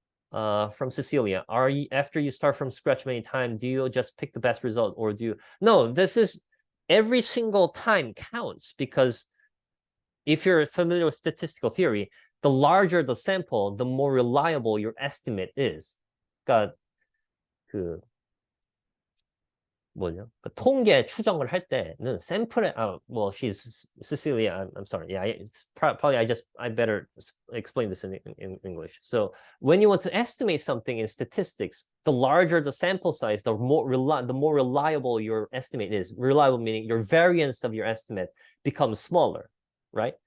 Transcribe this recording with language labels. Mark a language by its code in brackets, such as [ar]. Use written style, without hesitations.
[en] From Cecilia, after you start from scratch many times, do you just pick the best result, or do you? No, this is every single time counts, because if you're familiar with statistical theory, the larger the sample, the more reliable your estimate is. [ko] 그러니까 뭐냐? 통계 추정을 할 때는 샘플에 [en] she's Cecilia. I'm sorry. Yeah, it's probably I better explain this in English. So when you want to estimate something in statistics, the larger the sample size, the more reliable your estimate is. Reliable meaning your variance of your estimate becomes smaller, right?